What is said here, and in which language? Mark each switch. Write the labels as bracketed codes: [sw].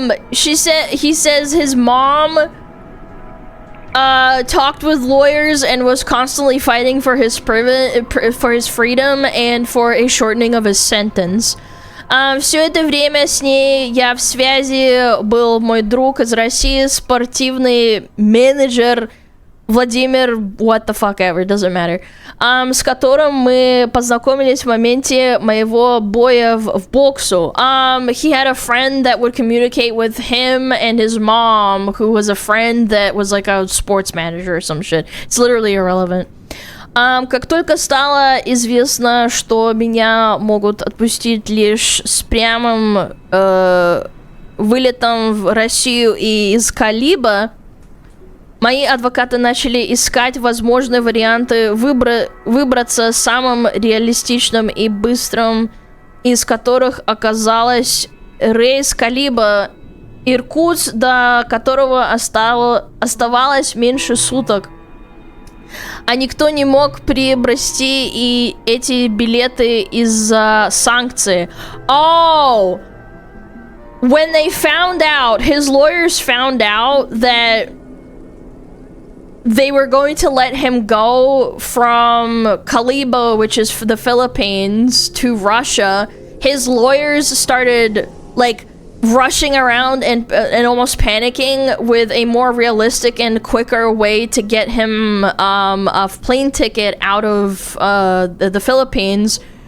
[en] He says his mom talked with lawyers and was constantly fighting for his freedom and for a shortening of his sentence. [ru] Все это время с ней я в связи был мой друг из России, спортивный менеджер Владимир, [en] what the fuck ever, doesn't matter, [ru] с которым мы познакомились в моменте моего боя в боксу. [en] He had a friend that would communicate with him and his mom, who was a friend that was like a sports manager or some shit. It's literally irrelevant. [ru] Как только стало известно, что меня могут отпустить лишь с прямым вылетом в Россию и из Калиба, мои адвокаты начали искать возможные варианты выбраться самым реалистичным и быстрым, из которых оказалось рейс Калиба Иркутск, до которого оставалось меньше суток. А никто не мог приобрести и эти билеты из-за санкций. [en] Oh! When they found out, his lawyers found out that they were going to let him go from Kalibo, which is the Philippines, to Russia. His lawyers started, like, rushing around and almost panicking with a more realistic and quicker way to get him a plane ticket out of the Philippines.